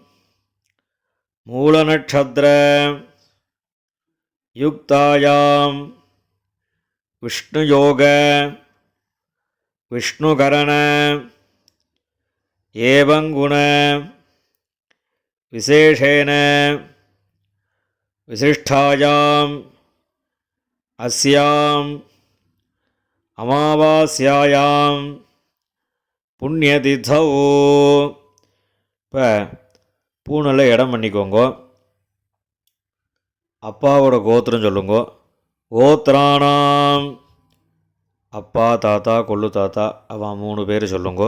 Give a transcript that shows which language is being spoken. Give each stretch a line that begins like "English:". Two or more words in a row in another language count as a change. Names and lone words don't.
Sanskrit: मूलनक्षत्र युक्तायां विष्णुयोग विष्णुकरण एवं गुण विशेषेण विशिष्टायां अस्यां अमावास्यायां புண்ணியதிதௌ.
Tamil: இப்போ பூனில் இடம் பண்ணிக்கோங்க. அப்பாவோட கோத்திரம் சொல்லுங்க. கோத்திரானாம் அப்பா தாத்தா கொள்ளு தாத்தா அவன் 3 பேர் சொல்லுங்க.